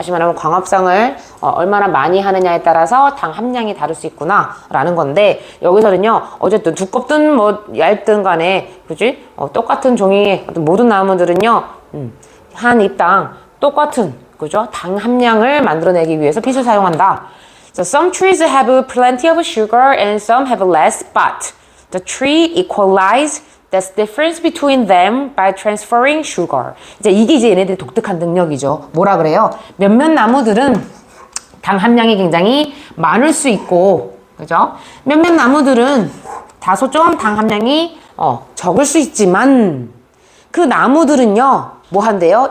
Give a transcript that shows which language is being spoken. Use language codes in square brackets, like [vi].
[ko] 다시 말하면 광합성을 얼마나 많이 하느냐에 따라서 당 함량이 다를 수 있구나 라는 건데, 여기서는요 어쨌든 두껍든 뭐 얇든 간에, 그지? 똑같은 종이의 어떤 모든 나무들은요 한 입당 똑같은, 그죠? 당 함량을 만들어내기 위해서 빛을 사용한다. [en] So some trees have plenty of sugar and some have less, but the tree equalize the difference between them by transferring sugar. [ko] 이게 얘네들의 독특한 능력이죠. 뭐라 그래요? 몇몇 나무들은 당 함량이 굉장히 많을 수 있고, 그죠? 몇몇 나무들은 다소 좀 당 함량이 적을 수 있지만, 그 나무들은요 뭐 한대요?